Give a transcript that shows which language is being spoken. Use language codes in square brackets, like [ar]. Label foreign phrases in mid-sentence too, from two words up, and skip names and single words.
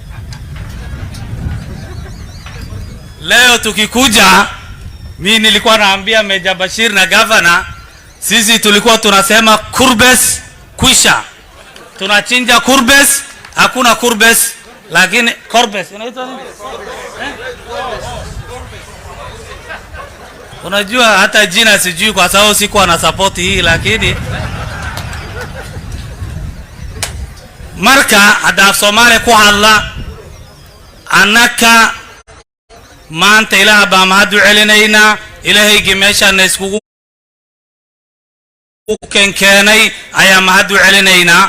[sw] Leo tukikuja, mimi nilikuwa naambia Meja Bashir na governor, sisi tulikuwa tunasema kurbes kwisha, tunachinja kurbes, hakuna kurbes, lakini kurbes inaitwa nini? Unajua hata jina sijui kwa sababu sikuwa na support hii, lakini [so] marka hadaaf Soomaali ku hadla annaka maanta Ilaah baa mahad u celinayna. Ilaahaygi meeshaan iskugu keenay ayaa mahad u celinayna.